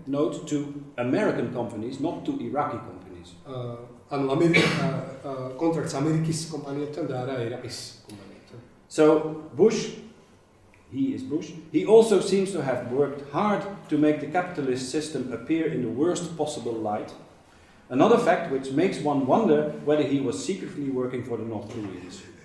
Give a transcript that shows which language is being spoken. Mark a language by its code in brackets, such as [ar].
[en] Note to American companies, not to Iraqi companies. [ka] ანუ კონტრაქტს ამერიკის კომპანიებთან და არა ერაყის კომპანიებთან. [en] So Bush, he is Bush, he also seems to have worked hard to make the capitalist system appear in the worst possible light. Another fact which makes one wonder whether he was secretly working for the North Koreans.